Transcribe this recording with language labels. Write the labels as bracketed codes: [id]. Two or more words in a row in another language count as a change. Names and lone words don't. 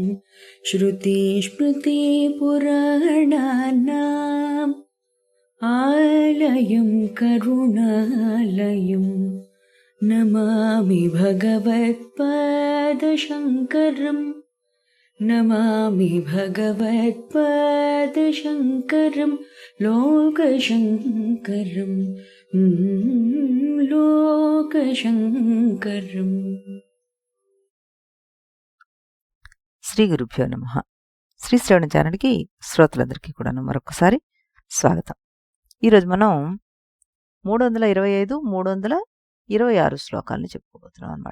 [sa] श्रुतिस्मृतिपुराणानाम् आलयं करुणालयं नमामि भगवत्पादशङ्करम् नमामि भगवत्पादशङ्करं लोकशङ्करं లోకశంకరం. श्री गुरुभ्यो नमः. [te] శ్రీ శ్రవణ ఛానల్కి శ్రోతలందరికీ కూడా మరొకసారి స్వాగతం. ఈరోజు మనం 325, 326 శ్లోకాలను చెప్పుకోబోతున్నాం అన్నమాట.